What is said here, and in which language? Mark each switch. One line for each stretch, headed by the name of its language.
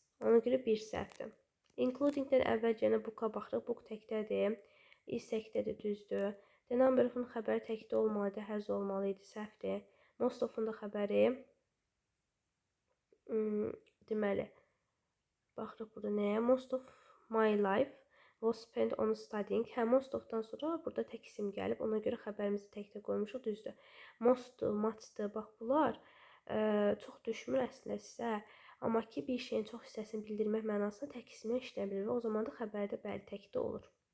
Azerbaijani: Ona görə bir səhvdir. Including-dən əvvəl gələn book-a baxırıq. Book təkdədir, is təkdədir, düzdür. The number of-un xəbəri təkdə olmalıydı, has olmalıydı, səhvdir. Most of-un da xəbəri deməli, baxırıq burada nəyə?
English: Most of my life was spent on studying.
Azerbaijani: Most of-dan sonra burada tək isim gəlib. Ona görə xəbərimizi təkdə qoymuşuq, düzdür. Mostdur, muchdur, bax bunlar çox düşmür əslində sizə. Amma ki, bir şeyin çox hissəsini bildirmək mənasında tək isimlə işləyə bilir və o zaman da xəbərdə bəli təkdə olur.